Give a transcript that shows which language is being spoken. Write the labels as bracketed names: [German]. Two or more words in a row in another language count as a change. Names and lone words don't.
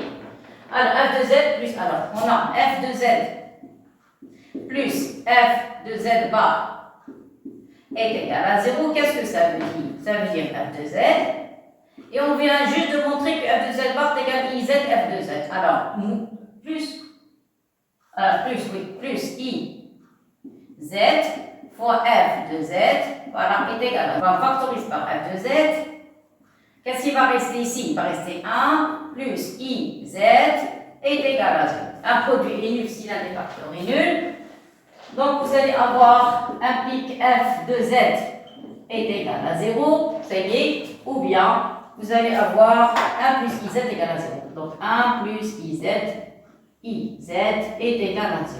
[French] Alors, f de z plus, alors, on a f de z plus f de z bar est égal à 0. Qu'est-ce que ça veut dire? Ça veut dire f de z. Et on vient juste de montrer que f de z bar est égal à iz f de z. Alors, plus i z fois f de z, voilà, est égal à, on va factoriser par f de z. Qu'est-ce qui va rester ici? Il va rester 1 plus i z est égal à 0. Un produit est nul si l'un des facteurs est nul. Donc, vous allez avoir implique f de z est égal à 0, ça y est, ou bien vous allez avoir 1 plus iz est égal à 0. Donc, 1 plus iz est égal à 0.